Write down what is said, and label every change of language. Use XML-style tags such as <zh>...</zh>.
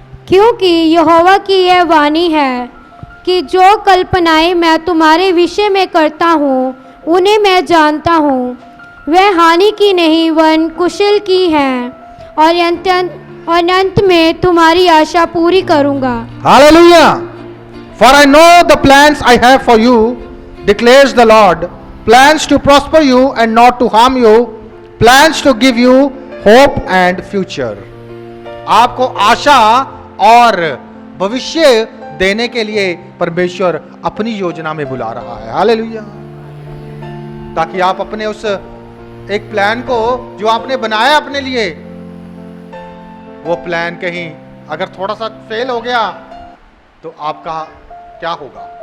<hi>क्योंकि यहोवा की यह वाणी है कि जो कल्पनाएं मैं तुम्हारे विषय में करता हूँ उन्हें मैं जानता हूँ, वह हानि की नहीं वरन कुशल की है, और अंत में तुम्हारी आशा पूरी करूँगा। Hallelujah.</hi> <en>For I know the plans I have for you, declares the Lord, plans to prosper you and not to harm you, plans to give you hope and future.</en> <hi>आपको आशा और भविष्य देने के लिए परमेश्वर अपनी योजना में बुला रहा है। हालेलुया। ताकि आप अपने उस एक प्लान को जो आपने बनाया अपने लिए, वो प्लान कहीं अगर थोड़ा सा फेल हो गया तो आपका क्या होगा?</hi>